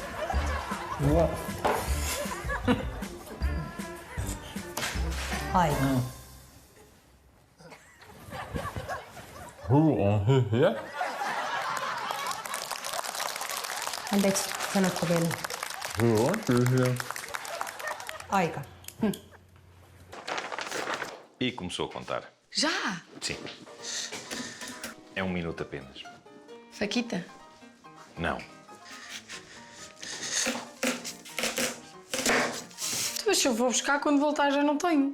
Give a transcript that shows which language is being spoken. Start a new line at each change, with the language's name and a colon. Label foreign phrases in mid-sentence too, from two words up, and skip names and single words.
Finnish: Aika. Huu on hyviä. Anteeksi, sanotko vielä? Huu on tyhjä. Aika.
Portuguese: E começou a contar. Já? Sim. É 1 minuto apenas. Faquita? Não. Mas se eu vou buscar, quando voltar já não tenho.